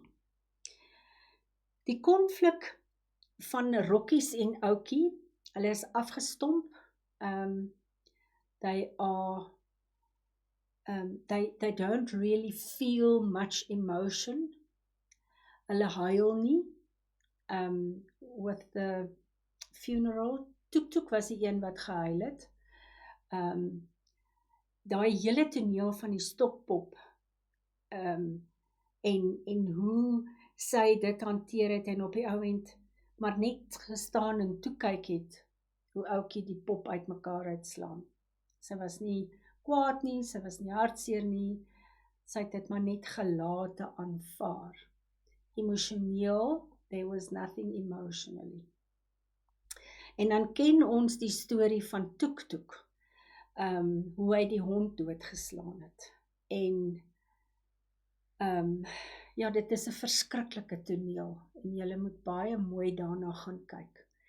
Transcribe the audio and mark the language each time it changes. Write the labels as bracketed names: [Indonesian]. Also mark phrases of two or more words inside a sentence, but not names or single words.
[Afrikaans] Die konflik van Rokkies en Oukie, hulle is afgestomp, [English] they don't really feel much emotion, [Afrikaans] hulle huil nie, [English] with the funeral. [Afrikaans] Toek was die een wat gehuil het. Daai hele toneel van die stokpop, en hoe sy dit hanteer het, en op die ou end maar net gestaan en toe kyk het, hoe Oukie die pop uitmekaar uitslaan. Sy was nie kwaad nie, sy was nie hartseer nie, sy het dit maar net gelate aanvaar. Emosioneel, [English] there was nothing emotionally. [Afrikaans] En dan ken ons die storie van Toek, hoe hy die hond doodgeslaan het. En ja, dit is 'n verskriklike toneel, en julle moet baie mooi daarna gaan kyk.